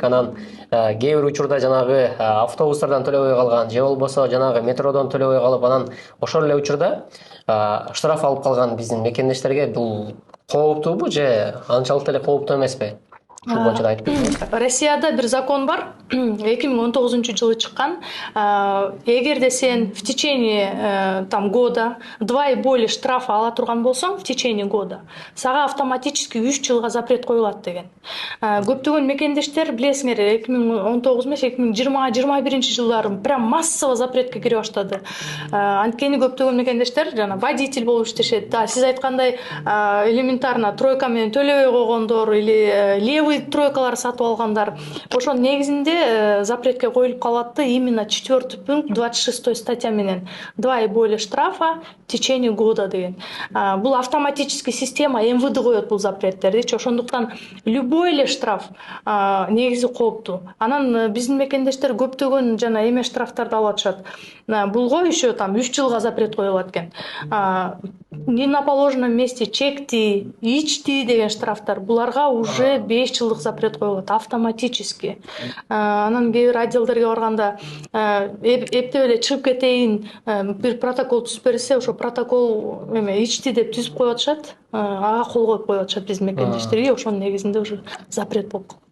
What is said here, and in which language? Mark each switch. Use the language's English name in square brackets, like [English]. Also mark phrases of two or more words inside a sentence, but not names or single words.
[Kyrgyz] Анан кээ бир учурда жанагы автобустардан төлөбөй калган же болбосо жанагы метродон төлөбөй калып, анан ошол эле учурда штраф алып калган биздин мекендештерге бул кооптуубу же анчалык эле кооптуу эмеспи? Ушул боюнча да айтып кетсеңиз. Россияда бир закон бар, 2019-жылы чыккан. Эгерде сен [Russian] в течение года 2 и более штрафа [Kyrgyz] ала турган болсоң, [Russian] в течение года [Kyrgyz] сага автоматически 3 жылга запрет коюлат деген. Көптөгөн мекендештер билесиңер, 2019 эмес, 2020-21 [Russian] прям массово [Kyrgyz] запретке кире баштады. Анткени көптөгөн мекендештер жана водитель болуп иштешет. Сиз айткандай элементарно тройка менен төлөбөй койгондор [Russian] или левый [Kyrgyz] тройкалар сатып алгандар. Ошо негизинде запретке коюлуп калат, именно 4 пункт 26 статья менен [Russian] 2 и более штрафа в течение года [Kyrgyz] деген. Бул [Russian] автоматический система [Kyrgyz] МВД коет бул запреттерди. Ошондуктан любой эле штраф негизи кооптуу. Анан биздин мекендештер көптөгөн жана эме штрафтарды алып атышат. Булго еще 3 жылга запрет коюлат экен. [Russian] Не на положенном месте [Kyrgyz] чекти, ичти деген штрафтар, буларга уже 5 жылдык запрет коюлат автоматически. Анан кээ бир отделдерге барганда эптеп эле чыгып кетейин, бир протокол түзүп берсе, ошо протокол ичти деп түзүп коюп атышат, ага кол коюп коюп атышат биздин мекендештерге, ошонун негизинде уже запрет болуп калат.